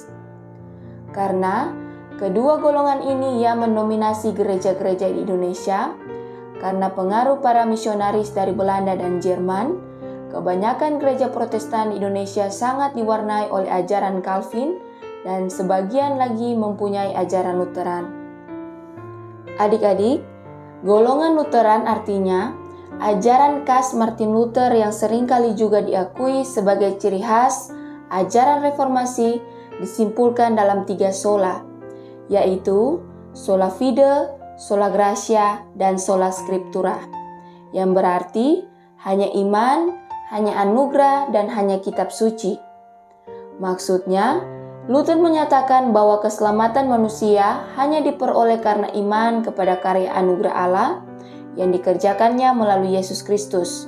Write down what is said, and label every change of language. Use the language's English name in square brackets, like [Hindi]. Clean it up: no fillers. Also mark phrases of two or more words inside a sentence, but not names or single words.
[Indonesian] Karena kedua golongan ini yang mendominasi gereja-gereja di Indonesia, karena pengaruh para misionaris dari Belanda dan Jerman, kebanyakan gereja Protestan di Indonesia sangat diwarnai oleh ajaran Calvin dan sebagian lagi mempunyai ajaran Lutheran. Adik-adik, golongan Lutheran artinya ajaran khas Martin Luther yang seringkali juga diakui sebagai ciri khas ajaran reformasi disimpulkan dalam 3 sola, yaitu [Latin] sola fide, sola gratia, [Indonesian] dan [Latin] sola scriptura, [Indonesian] yang berarti hanya iman, hanya anugerah, dan hanya kitab suci. Maksudnya, Luther menyatakan bahwa keselamatan manusia hanya diperoleh karena iman kepada karya anugerah Allah yang dikerjakannya melalui Yesus Kristus.